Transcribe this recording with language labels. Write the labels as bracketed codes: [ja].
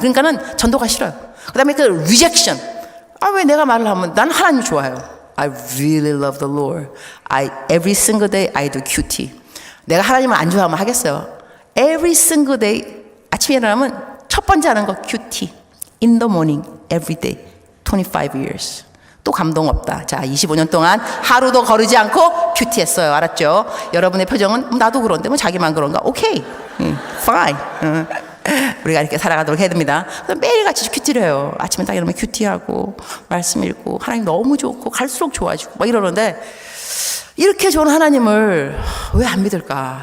[ko] 그러니까는 전도가 싫어요. 그 다음에 그 rejection. 왜 내가 말을 하면 나는 하나님 좋아해요. [en] I really love the Lord. Every single day I do QT. [ko] 내가 하나님을 안 좋아하면 하겠어요. [en] Every single day [ko] 아침에 일어나면 첫 번째 하는 거 QT. [en] In the morning, every day, 25 years. [ko] 또 감동 없다. 자, 25년 동안 하루도 거르지 않고 QT 했어요. 알았죠? 여러분의 표정은 나도 그런데 뭐 자기만 그런가? [en] 오케이. Fine. [ko] 우리가 이렇게 살아가도록 해야 됩니다. 매일같이 큐티를 해요. 아침에 딱 일어나면 큐티하고 말씀 읽고 하나님 너무 좋고 갈수록 좋아지고 막 이러는데 이렇게 좋은 하나님을 왜 안 믿을까?